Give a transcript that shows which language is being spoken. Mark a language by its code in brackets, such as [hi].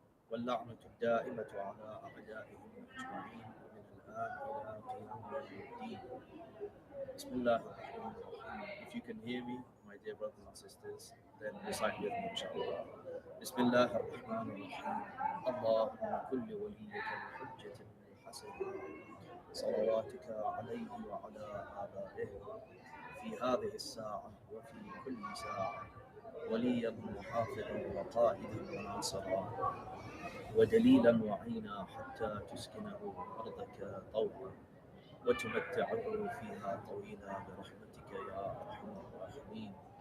[ar] واللعنة الدائمة على أعدائهم أجمعين من الآن إلى قيام يوم الدين. بسم الله الرحمن الرحيم. [en] If you can hear me, my dear brothers and sisters, then recite with me, inshallah. [ar] بسم الله الرحمن الرحيم. اللهم كل وليك الحجة بن الحسن صلواتك عليه وعلى آبائه في هذه الساعة وفي كل ساعة وليا محافظا وقائدا وناصرا ودليلا وعينا حتى تسكنه أرضك طوعا وتمتعه فيها طويلا برحمتك يا أرحم الراحمين.